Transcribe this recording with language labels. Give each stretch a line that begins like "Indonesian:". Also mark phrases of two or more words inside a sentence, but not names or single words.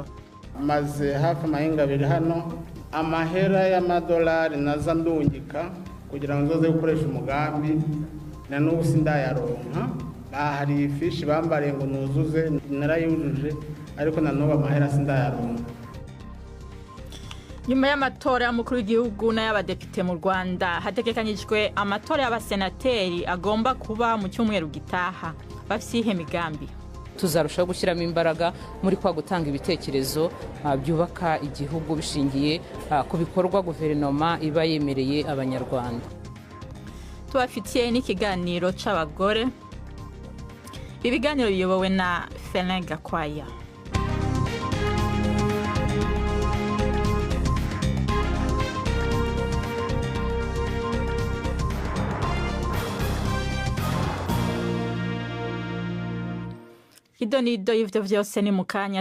Rundi: Maze hafi amahinga abiri hano amahera y'amadolari naza ndungika kugira ngo nzoze gukoresha umugambi na n'ubu sindayaronka. Hari ifishi bambariye ngo nuzuze narayujuje ariko na n'ubu amahera sindayaronka.
Kinyarwanda: Nyuma y'amatora y'umukuru w'igihugu n'ay'abadepite mu Rwanda hategekanyijwe amatora y'abasenateri agomba kuba mu cyumweru gitaha.
Rundi: Bafisihe migambi
Kinyarwanda: tuzarushaho gushyiramo imbaraga muri kwa gutanga ibitekerezo byubaka igihugu bishingiye ku bikorwa guverinoma iba yemereye abanyarwanda.
Rundi: Tubafitiye n'ikiganiro c'abagore. Ibiganiro biyobowe na Felin Gakwaya. Idonido y'ivyo vyose ni mukanya.